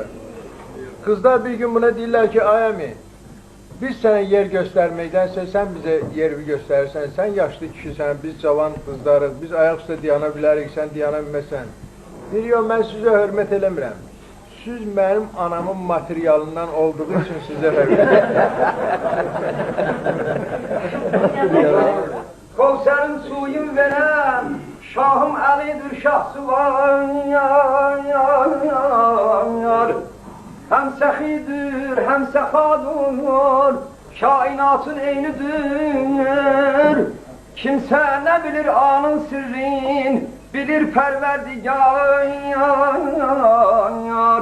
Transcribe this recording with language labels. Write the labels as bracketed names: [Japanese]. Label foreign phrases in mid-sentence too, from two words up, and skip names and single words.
[Azerbaijani] Qızlar bir gün buna deyirlər ki, ay əmi, biz sənə yer göstərməkdənsə, sən bizə yer göstərirsən, sən yaşlı kişisən, biz cavan qızlarıq, biz ayaq üstə diyana bilərik, sən diyana bilməsən. Deyir, yox, mən sizə hörmət eləmirəm. Siz mənim anamın materialından olduğu üçün sizə hörmət eləmirəm. [Turkish] Kevserin suyun verem, Şahım Ali'dir şahsı var, yar. Hem sehidir, hem sefadır, kainatın eynidir. Kimse ne bilir anın sırrın, bilir Perverdigar.